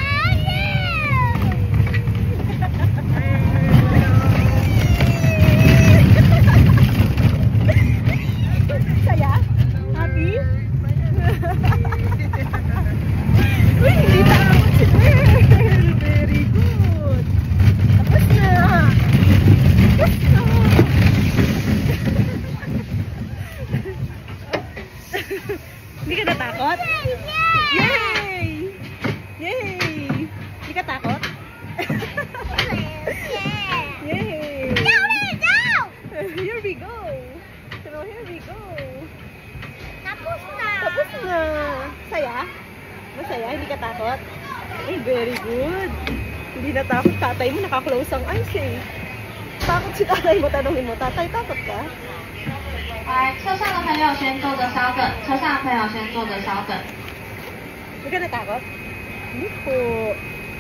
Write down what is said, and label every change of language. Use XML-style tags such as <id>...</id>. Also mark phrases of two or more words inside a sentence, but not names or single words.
<tl>Saya? Happy? Uy, hindi takot si Belle.</tl> <en>Very good.</en> <tl>Tapos na. Tapos na. Hindi ka natakot? Yay! Yay! Hindi ka takot? Yay!</tl> <en>Here we go! So here we go!</en> <tl>Tapos na. Tapos na! Saya? Masaya? Hindi ka takot? Ay,</tl> <en>very good!</en> <tl>Hindi natakot tatay mo, nakaklose ang eyes eh. Takot si tatay mo, tanongin mo, tatay, takot ka?</tl> <zh>来，车上的朋友先坐着稍等，车上的朋友先坐着稍等。</zh> <tl>Hindi ka natakot? Hindi po.</tl>